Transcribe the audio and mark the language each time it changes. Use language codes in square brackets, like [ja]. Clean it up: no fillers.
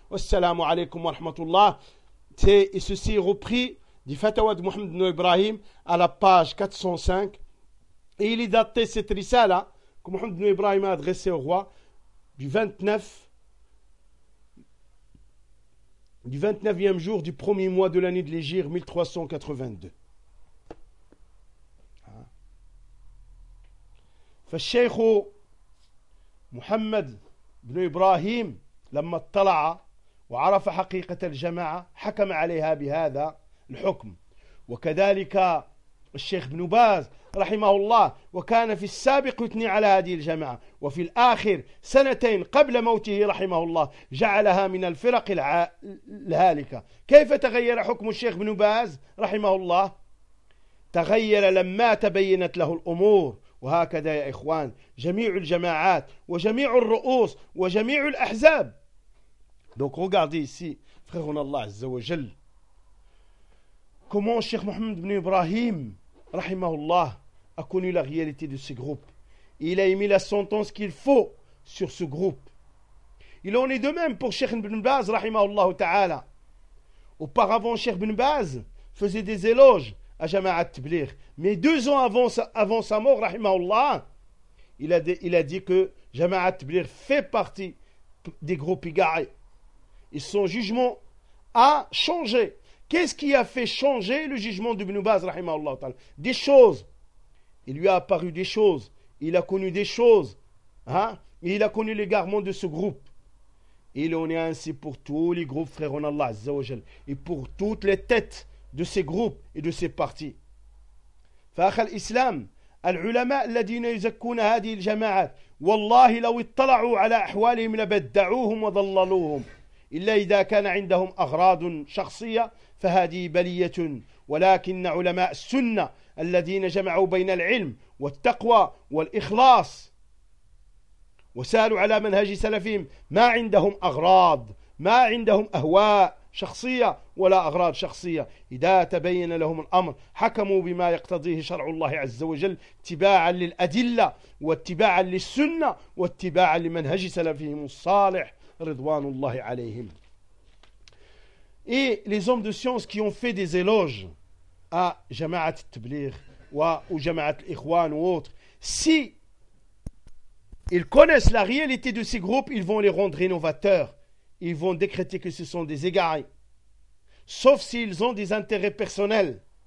[fr] Assalamu alaikum wa rahmatullah. Et ceci est repris du fatwa de Mohamed Ibn Ibrahim à la page 405. Et il est daté cette risala que Mohamed Ibn Ibrahim a adressé au roi du 29e jour du premier mois de l'année de l'Hégire 1382. [ar] فالشيخ محمد بن إبراهيم لما اطلع وعرف حقيقة الجماعة حكم عليها بهذا الحكم وكذلك الشيخ بن باز رحمه الله وكان في السابق يثني على هذه الجماعة وفي الآخر سنتين قبل موته رحمه الله جعلها من الفرق الهالكة كيف تغير حكم الشيخ بن باز رحمه الله تغير لما تبينت له الأمور وهكذا يا إخوان جميع الجماعات وجميع الرؤوس وجميع الأحزاب دونك [fr] regardez ici frère [ar] الله عز وجل comment الشيخ محمد بن إبراهيم رحمه الله [fr] a connu la réalité de ce groupe. Il a émis la sentence qu'il faut sur ce groupe. Il en est de même pour الشيخ بن باز رحمه الله تعالى. Auparavant الشيخ بن باز faisait des éloges à Jama'at Tabligh. Mais deux ans avant sa mort, rahimahullah, il a dit que Jama'at Tabligh fait partie des groupes égarés. Et son jugement a changé. Qu'est-ce qui a fait changer le jugement d'Ibn Baz, rahimahullah, ta'ala? Des choses. Il lui a apparu des choses. Il a connu des choses. Hein? Et il a connu l'égarement de ce groupe. Et il en est ainsi pour tous les groupes, frères en Allah, azza wa jal, et pour toutes les têtes de ces groupes et de ces partis. [ar] فأخ الإسلام العلماء الذين يزكون هذه الجماعات والله لو اطلعوا على أحوالهم لبدعوهم وضللوهم إلا إذا كان عندهم أغراض شخصية فهذه بلية ولكن علماء السنة الذين جمعوا بين العلم والتقوى والإخلاص وسالوا على منهج سلفهم ما عندهم أغراض ما عندهم أهواء شخصية ولا أغراض شخصية إذا تبين لهم الأمر حكموا بما يقتضيه شرع الله عز وجل اتباعا للأدلة واتباعا للسنة واتباعا لمنهج سلفهم الصالح رضوان الله عليهم. [fr] Et les hommes de science qui ont fait des éloges à Jama'at al-Tabligh ou à Jama'at al-Ikhwan ou autres, si ils connaissent la réalité de ces groupes, ils vont les rendre innovateurs. Ils vont décréter que ce sont des égarés. Sauf s'ils ont des intérêts personnels.